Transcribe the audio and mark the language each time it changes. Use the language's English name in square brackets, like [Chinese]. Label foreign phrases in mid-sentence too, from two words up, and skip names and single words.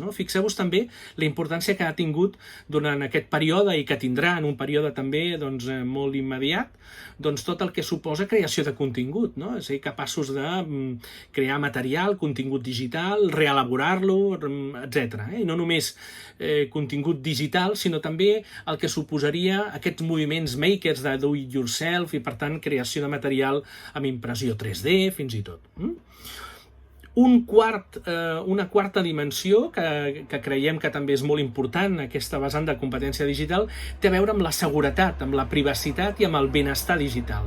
[Catalan] Fixeu-vos també la importància que ha tingut durant aquest període i que tindrà en un període també molt immediat, tot el que suposa creació de contingut, és a dir, capaços de crear material, contingut digital, reelaborar-lo, etc. I no només contingut digital, sinó també el que suposaria aquests moviments makers de [English] do it yourself [Catalan] i, per tant, creació de material amb impressió 3D, fins i tot. Una quarta dimensió que creiem que també és molt important, aquesta vessant de competència digital, té a veure amb la seguretat, amb la privacitat i amb el benestar digital.